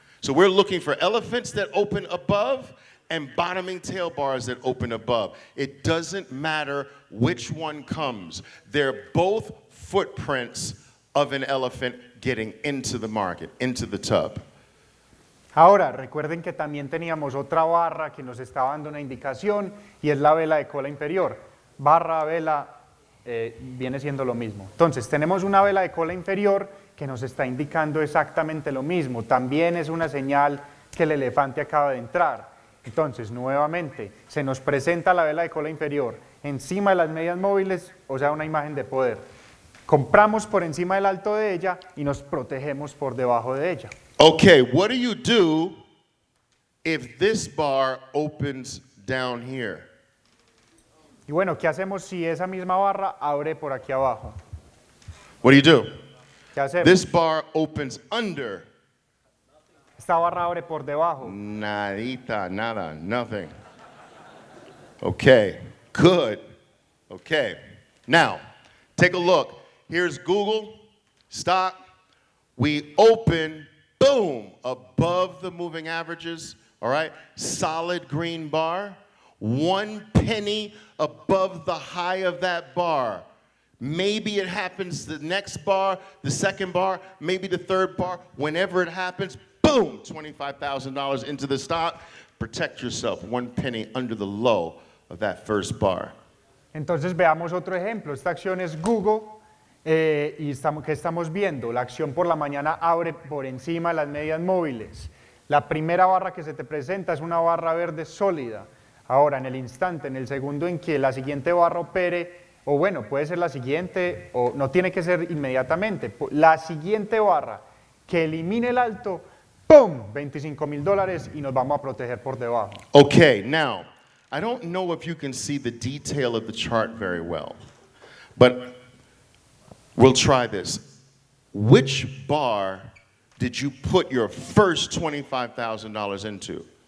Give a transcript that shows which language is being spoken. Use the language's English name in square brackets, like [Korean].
[English] So we're looking for elephants that open above and bottoming tail bars that open above. It doesn't matter which one comes. They're both footprints of an elephant getting into the market, into the tub. [Spanish] Ahora, recuerden que también teníamos otra barra que nos estaba dando una indicación y es la vela de cola inferior. Barra, vela, viene siendo lo mismo. Entonces, tenemos una vela de cola inferior que nos está indicando exactamente lo mismo. También es una señal que el elefante acaba de entrar. Entonces, nuevamente, se nos presenta la vela de cola inferior encima de las medias móviles, o sea, una imagen de poder. Compramos por encima del alto de ella y nos protegemos por debajo de ella. [English] Okay, what do you do if this bar opens down here? [Spanish] Y bueno, ¿qué hacemos si esa misma barra abre por aquí abajo? [English] What do you do? [Spanish] ¿Qué hacemos? [English] This bar opens under. [Spanish] Esta barra abre por debajo. Nadita, nada, [English] nothing. Okay, good. Okay, now, take a look. Here's Google, stock. We open, boom, above the moving averages, all right? Solid green bar. 1 penny above the high of that bar. Maybe it happens the next bar, the second bar, maybe the third bar. Whenever it happens, boom. boom, $25,000 into the stock. Protect yourself, 1 penny under the low of that first bar. [Spanish] Entonces veamos otro ejemplo. Esta acción es Google y ¿qué estamos viendo? La acción por la mañana abre por encima de las medias móviles. La primera barra que se te presenta es una barra verde sólida. Ahora, en el instante, en el segundo en que la siguiente barra opere, o bueno, puede ser la siguiente, o no tiene que ser inmediatamente, la siguiente barra que elimine el alto, ¡pum! $25,000 y nos vamos a proteger por debajo. [English] Okay, now, I don't know if you can see the detail of the chart very well, but we'll try this. Which bar did you put your first $25,000 into?